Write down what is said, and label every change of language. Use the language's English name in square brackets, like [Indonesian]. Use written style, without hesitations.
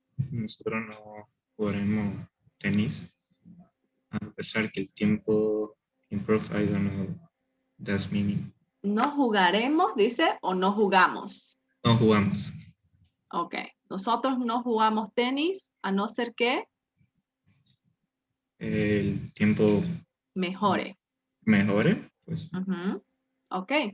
[Spanish] Nosotros no jugaremos tenis a pesar que el tiempo [English] improve. I don't know that's meaning. [Spanish] No jugaremos, dice, o no jugamos. No jugamos. Ok. Nosotros no jugamos tenis a no ser que El tiempo mejore. mejore, pues. Ok.